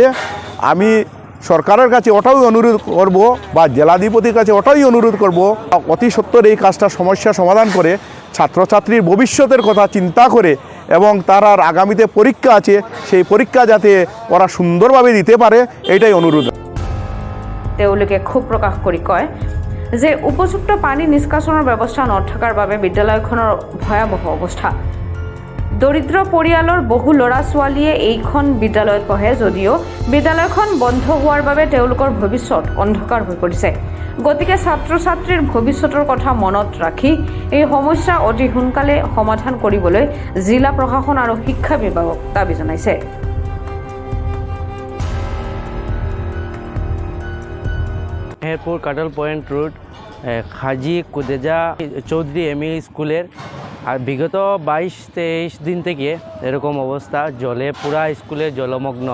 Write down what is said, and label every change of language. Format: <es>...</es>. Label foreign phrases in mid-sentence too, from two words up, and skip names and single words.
<bn>আমি সরকারের কাছে ওটাই অনুরোধ করব বা জেলাধিপতির কাছে ওটাই অনুরোধ করব অতি সত্বর এই কাজটা সমস্যা সমাধান করে ছাত্রছাত্রীর ভবিষ্যতের কথা চিন্তা করে এবং তার আর আগামীতে পরীক্ষা আছে সেই পরীক্ষা যাতে ওরা সুন্দরভাবে দিতে পারে এটাই অনুরোধ।</bn> <as>তেওঁলোকে ক্ষোভ প্ৰকাশ কৰি কয় যে উপযুক্ত পানী নিষ্কাশনৰ ব্যৱস্থা নথকাৰ বাবে বিদ্যালয়খনৰ ভয়াৱহ অৱস্থা। দৰিদ্ৰ পৰিয়ালৰ বহু ল'ৰা ছোৱালীয়ে এইখন বিদ্যালয়ত পঢ়ে যদিও বিদ্যালয়খন বন্ধ হোৱাৰ বাবে তেওঁলোকৰ ভৱিষ্যত অন্ধকাৰ হৈ পৰিছে। গতিকে ছাত্ৰ ছাত্ৰীৰ ভৱিষ্যতৰ কথা মনত ৰাখি এই সমস্যা অতি সোনকালে সমাধান কৰিবলৈ জিলা প্ৰশাসন আৰু শিক্ষা বিভাগক দাবী জনাইছে।</as> <bn>মেহেরপুর কাটল পয়েন্ট রোড হাজি খুতেজা চৌধুরী এমই স্কুলের আর বিগত 22-23 দিন থেকে এরকম অবস্থা, জলে পুরা স্কুলে জলমগ্ন।</bn>